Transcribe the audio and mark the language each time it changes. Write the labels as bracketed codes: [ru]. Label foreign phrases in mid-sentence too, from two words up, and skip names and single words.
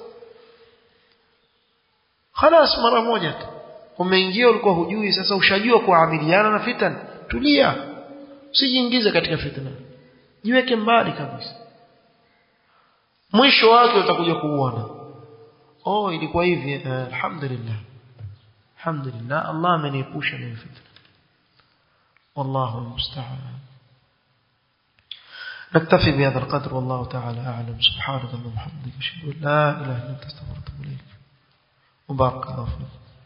[sw] خلاص mara moja tu umeingia, ulikuwa hujui, sasa ushajua kuamiliana na fitna. Tulia, usijiingize katika fitna, jiweke mbali kabisa. Mwisho wake utakuja kuuona, ilikuwa hivi, alhamdulillah, alhamdulillah, Allah ameniepusha na fitna. [ar] والله المستعان. نكتفي بهذا القدر والله تعالى أعلم. سبحانك اللهم وبحمدك أشهد أن لا إله إلا أنت أستغفرك وأتوب إليك. وبارك الله فيك.